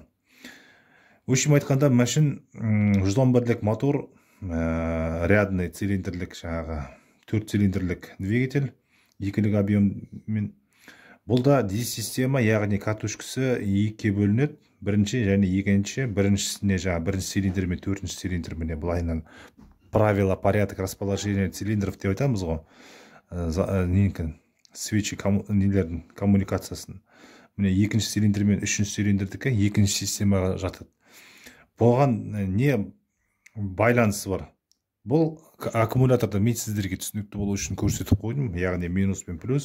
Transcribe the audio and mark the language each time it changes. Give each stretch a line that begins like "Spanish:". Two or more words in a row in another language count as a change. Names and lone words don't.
Russian: В общем,
Kazakh: айтқанда машин 111-лік мотор, рядный цилиндрлік, жаңағы 4 цилиндрлік двигатель, 2-лік объеммен. Бұлда D-система, яғни катушкасы 2-ке бөлінеді. Бірінші және екінші, біріншісіне жаңа бірінші цилиндр мен төртінші цилиндр міне былайынан
Russian: правила, порядок расположения цилиндров
Kazakh: деп айтамыз ғой. Свечи нелердің коммуникациясын. Міне екінші цилиндр мен үшінші цилиндрдікі екінші системаға жатады. Бұған не байланысы бар? Бұл аккумуляторда мен сіздерге түсінікті болу үшін көрсетіп қойдым, яғни минус пен плюс.